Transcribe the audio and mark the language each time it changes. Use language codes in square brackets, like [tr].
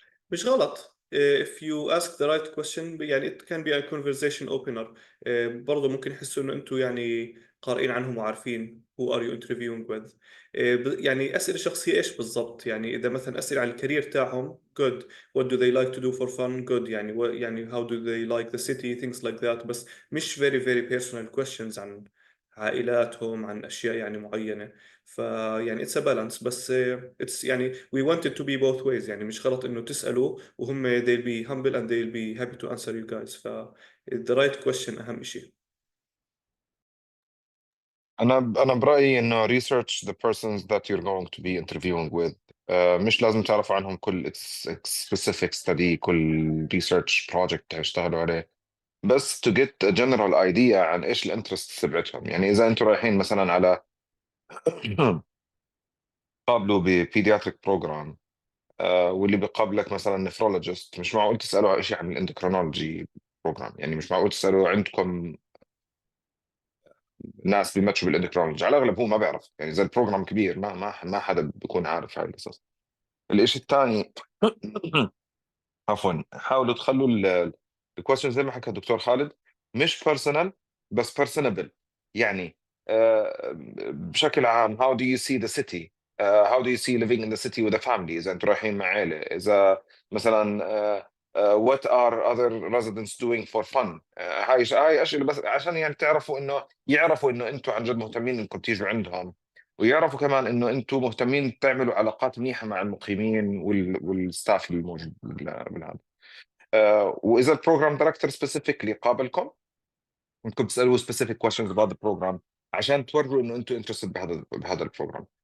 [ar] مش غلط. [en] if you ask the right question يعني it can be a conversation opener. [ar] برضه ممكن يحسوا انه انتم يعني قارئين عنهم وعارفين [en] who are you interviewing with. [ar] يعني أسئلة شخصية ايش بالضبط؟ يعني إذا مثلا أسئلة عن الكارير تاعهم good. [en] what do they like to do for fun good. يعني يعني how do they like the city things like that. [ar] بس مش [en] very very personal questions [ar] عن عائلاتهم، عن أشياء يعني معينة. [en] فيعني it's a balance. بس it's يعني we want it to be both ways. [ar] يعني مش غلط إنه تسألوا وهم [en] they'll be humble and they'll be happy to answer you guys. the right question [ar] أهم شيء. أنا برأيي إنه [en] research the persons that you're going to be interviewing with. [ar] مش لازم تعرفوا عنهم كل [en] specific study، [ar] كل [en] research project [ar] هيشتغلوا عليه، بس [en] to get a general idea [ar] عن إيش الانترست تبعتهم. يعني إذا أنتوا رايحين مثلا على قابلوا ببيدياتريك بروجرام، واللي بيقابلك مثلا نفرولوجيست، مش معقول تسألوا شيء عن الاندوكرينولوجي بروجرام. يعني مش معقول تسألوا عندكم ناس بيماتشوا بالاندوكرينولوجي، على الاغلب هو ما بيعرف. يعني اذا البروجرام كبير ما حدا بيكون عارف هاي القصص. الشيء الثاني عفوا، حاولوا تخلوا الكويستشن زي ما حكى الدكتور خالد مش بيرسونال بس بيرسونابل. [en] يعني بشكل عام how do you see the city. how do you see living in the city with a family [ar] إذا أنتوا رايحين مع عائلة. [en] إذا مثلا what are other residents doing for fun. [ar] هاي أسئلة بس عشان يعني يعرفوا إنه أنتوا عن جد مهتمين إنكم تيجوا عندهم، ويعرفوا كمان إنه أنتوا مهتمين تعملوا علاقات منيحة مع المقيمين والستاف الموجود بالهذا. واذا البروجرام دايركتور سبيسيفيكلي قابلكم، ممكن تسالوه سبيسيفيك كويشنز [en] about the program [ar] عشان توروا انه انتم انترستد بهذا البروجرام.